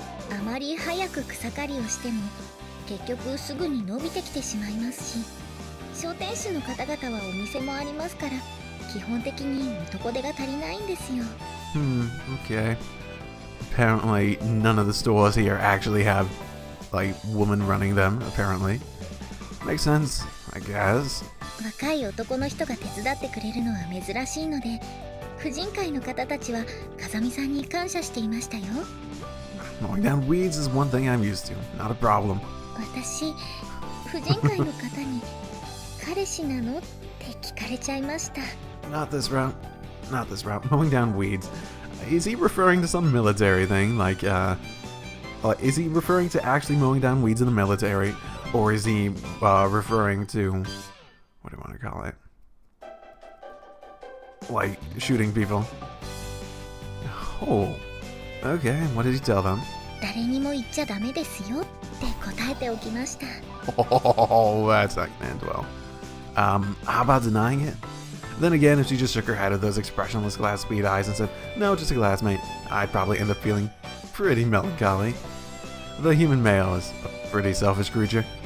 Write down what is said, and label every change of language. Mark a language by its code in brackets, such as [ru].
[ja] あまり早く草刈りをしても結局すぐに伸びてきてしまいますし、商店主の方々はお店もありますから、基本的に男手が足りないんですよ。 [en] Okay. Apparently, none of the stores here actually have, like, women running them, apparently. Makes sense, I guess. [ja] 若い男の人が手伝ってくれるのは珍しいので、婦人会の方たちは風見さんに感謝していましたよ。 [en] Mowing down weeds is one thing I'm used to, not a problem. [ja] 私、婦人会の方に彼氏なのって聞かれちゃいました。 [en] Not this route. Mowing down weeds. Is he referring to some military thing? Like, is he referring to actually mowing down weeds in the military? Or is he referring to, what do you want to call it? Like, shooting people? Oh, okay, what did he tell them? [ja] 誰にも言っちゃダメですよって答えておきました。 [en] Oh, that's not gonna end well. How about denying it? Then again, if she just shook her head at those expressionless glass sweet eyes and said, "No, just a classmate," I'd probably end up feeling pretty melancholy. The human male is a pretty selfish creature.